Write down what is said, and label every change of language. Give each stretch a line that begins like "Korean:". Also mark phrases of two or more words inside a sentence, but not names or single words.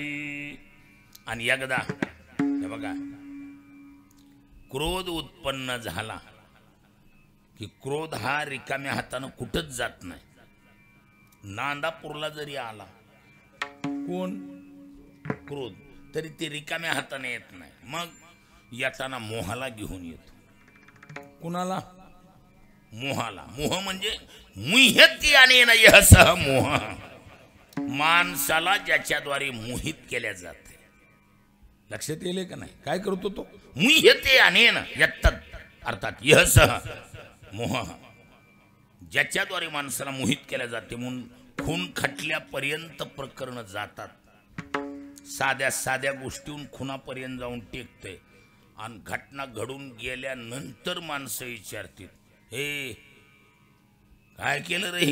Marathi: आणि एकदा हे बघा, क्रोध उत्पन्न झाला की क्रोध हा रिकाम्या हातानं कुठंच जात नाही. नांदापूरला जरी आला कोण क्रोध, तरी ते रिकाम्या हाताने येत नाही. मग येताना मोहाला घेऊन येतो. कुणाला? मोहाला. मोह म्हणजे
Sanskrit: मुह्यती अनेन यः सह मोह.
Marathi: माणसाला ज्याच्याद्वारे मोहित केल्या जाते. लक्षात येईल का नाही? काय करतो तो?
Sanskrit: मुह्यते अनेन यत्तत्, अर्थात यः सह मोह,
Marathi: ज्याच्याद्वारे माणसाला मोहित केल्या जाते. म्हणून खून खटल्यापर्यंत प्रकरण जातात. साध्या साध्या गोष्टीहून खुनापर्यंत जाऊन टेकते. आणि घटना घडून गेल्यानंतर माणसं विचारतील, हे काय केलं रे?